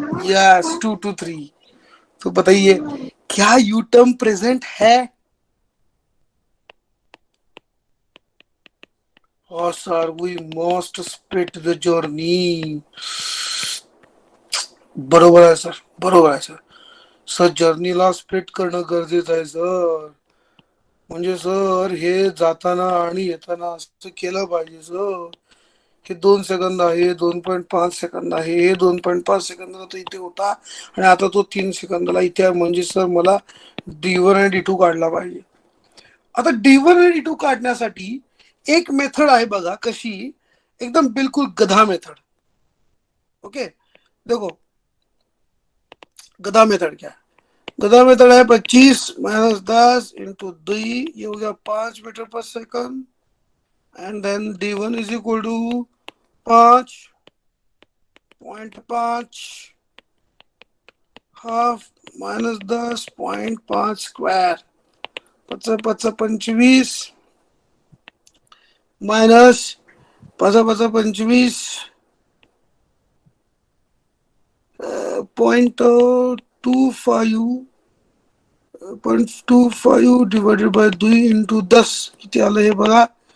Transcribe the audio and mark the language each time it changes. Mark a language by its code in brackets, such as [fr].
[en] Yes, 2 to 3. [hi] तो बताइए, क्या यू टर्म प्रेजेंट है? [en] Oh sir, we must split the journey. [mr] बरोबर आहे सर, बरोबर आहे सर. सर जर्नीला स्प्लिट करणं गरजेचं आहे सर. म्हणजे सर हे जाताना आणि येताना असं केलं पाहिजे सर. हे 2 सेकंद आहे, 2.5 सेकंद आहे, हे 2.5 सेकंदाला तो इथे होता आणि आता तो 3 सेकंदाला इथे आहे. म्हणजे सर मला D1 आणि D2 काढला पाहिजे. आता D1 आणि D2 काढण्यासाठी एक मेथड आहे बघा, कशी, एकदम बिल्कुल गधा मेथड. [hi] ओके, देखो गधा मेथड क्या है? गधा मेथड है 25 - 10 × 2, ये हो गया 5 मीटर पर second. [en] And then D1 is equal to 5.5 half -10.5 square. [mr] 25 minus 25 0.25 [en] divided by [mr] 2 × 10 किती आलं हे बघा.